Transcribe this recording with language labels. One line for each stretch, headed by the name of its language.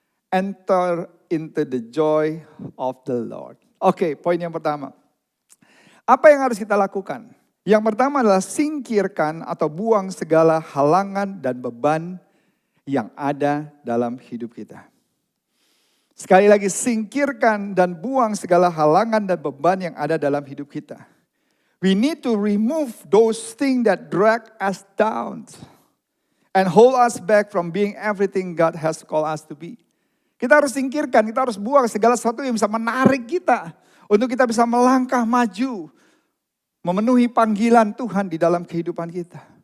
English: Enter into the joy of the Lord.
Indonesian: Oke, poin yang pertama. Apa yang harus kita lakukan? Yang pertama adalah singkirkan atau buang segala halangan dan beban yang ada dalam hidup kita. Sekali lagi, singkirkan dan buang segala halangan dan beban yang ada dalam hidup kita.
English: We need to remove those things that drag us down and hold us back from being everything God has called us to be.
Indonesian: Kita harus singkirkan, kita harus buang segala sesuatu yang bisa menarik kita untuk kita bisa melangkah maju, memenuhi panggilan Tuhan di dalam kehidupan kita.